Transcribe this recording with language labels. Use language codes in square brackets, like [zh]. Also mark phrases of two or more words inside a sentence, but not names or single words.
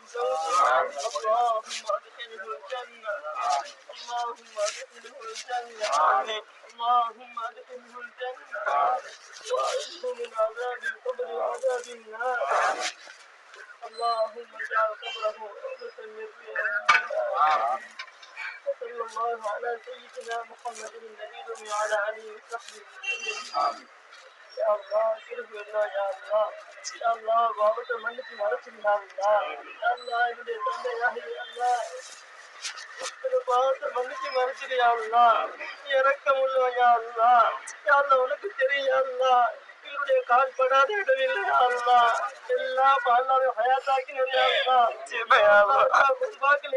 [ar] زوجه اللهم أدخله الجنة اللهم أدخله الجنة اللهم أدخله الجنة وأعذه من عذاب القبر وعذاب النار اللهم اجعل قبره روضة من رياض وصلى الله على سيدنا محمد النبي وعلى آله وصحبه وسلم يا الله [ta] கிருபையா யா அல்லாஹ் யா அல்லாஹ் பாவத்தை மன்னிச்சு மறைச்சிடுயா அல்லாஹ் யா அல்லாஹ் என்னுடைய தந்தையாக யா அல்லாஹ் இந்த பாவத்தை மன்னிச்சு மறைச்சிடுயா அல்லாஹ் இரக்கம் உள்ளவன் யா அல்லாஹ் யா அல்லாஹ் உனக்கு தெரியும் யா அல்லாஹ் இவருடைய கால் படாத இடமில்லை யா அல்லாஹ் எல்லாம் அல்லாஹ்வை ஹயாத்தாக்கினது யா அல்லாஹ் குர்பாக்கள்